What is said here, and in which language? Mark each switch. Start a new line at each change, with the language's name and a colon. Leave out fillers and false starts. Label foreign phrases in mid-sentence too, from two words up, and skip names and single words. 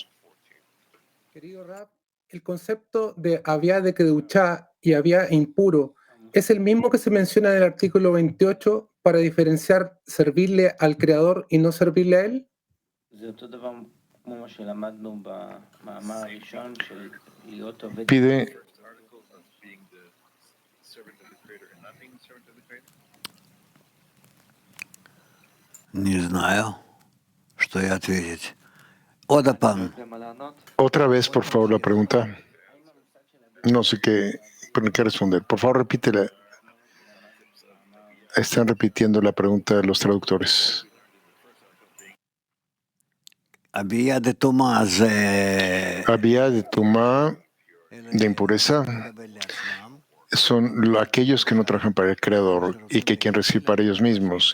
Spanish: Querido Rab, el concepto de había de Kedushá y había impuro es el mismo que se menciona en el artículo 28 para diferenciar servirle al Creador y no servirle a Él. Pide
Russian: Не знаю, что и ответить. Одапам.
Spanish: otra vez, por favor, la pregunta. No sé qué responder. Por favor, repítela. Están repitiendo la pregunta de los traductores. Había de Tumá, Había de Tumá, de impureza, son aquellos que no trabajan para el Creador y que quieren recibir para ellos mismos.